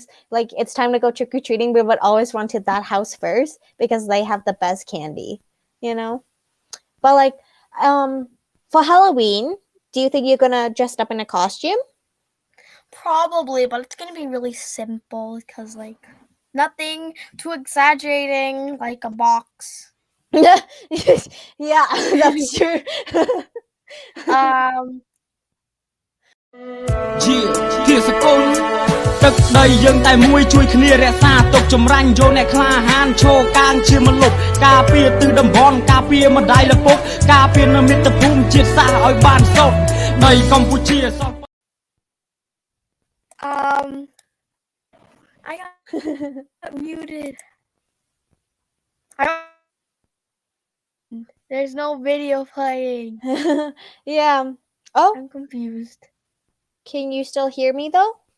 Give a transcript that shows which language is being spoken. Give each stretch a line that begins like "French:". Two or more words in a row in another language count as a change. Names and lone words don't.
English: Like it's time to go trick-or-treating, we would always run to that house first because they have the best candy, But like for Halloween, do you think you're gonna dress up in a costume? Probably, but it's gonna be really simple because like nothing too exaggerating, like a box. Yeah, that's true.
Khmer: ជាជាសកលទឹកដីយើងតែមួយជួយគ្នារក្សាទុកចម្រាញ់យកអ្នកក្លាហានឈរកាងជាមលុបការពារទិសតំបន់ការពារម្ដាយឪពុកការពារនៅមាតុភូមិជាតិសាសន៍ឲ្យបានសុខដីកម្ពុជាសោះ
English: I got muted. There's no video playing. Yeah. Oh, I'm confused. can you still hear me though?